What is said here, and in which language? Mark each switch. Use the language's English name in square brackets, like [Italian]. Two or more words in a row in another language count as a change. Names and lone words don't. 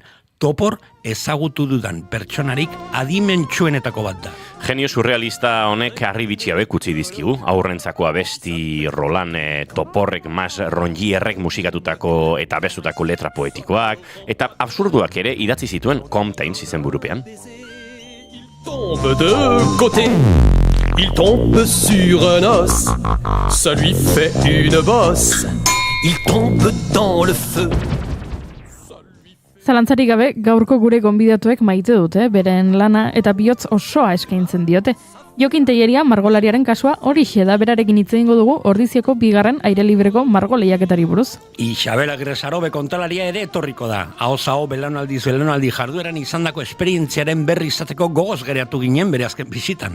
[Basque] Topor ezagutu dudan pertsonarik adimentsuenetako bat da. Genio surrealista honek harribitxi hauek utzi dizkigu. Aurrentzako abesti Roland Toporrek, Mas Rongierrek musikatutako eta abestutako letra poetikoak, eta absurduak ere idatzi zituen Comtains izenburupean. [French] Tombe de côté, il tombe sur un os, ça lui fait une bosse, il tombe dans le feu. [Basque] Zalantzarik gabe, gaurko gure gonbidatuek maite dute, beren lana eta bihotz osoa eskaintzen diote. Jokin Telleria margolariaren kasua horixe da, berarekin hitz egingo dugu ordiziako bigarren aire libreko margo lehiaketari buruz. Isabel Agresarobe kontalaria ere etorriko da. Ahoz aho belaunaldi jardueran izandako esperientziaren berri izateko gogoz gereatu ginen bere azken bizitan.